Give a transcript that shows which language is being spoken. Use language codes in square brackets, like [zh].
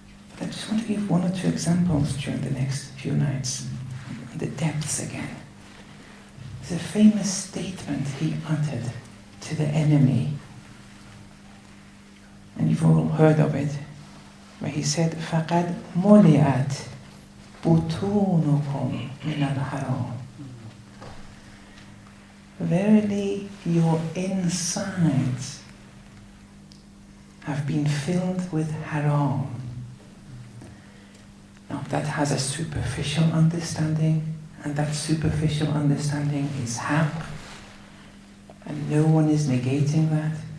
[en] But I just want to give one or two examples during the next few nights. The depths again. There's a famous statement he uttered to the enemy. And you've all heard of it. Where he said, [ar] فَقَدْ مُلِئَتْ بُطُونُكُمْ مِنَ الْحَرَامِ. [en] Verily, your insides have been filled with haram. Now, that has a superficial understanding, and that superficial understanding is haq, and no one is negating that.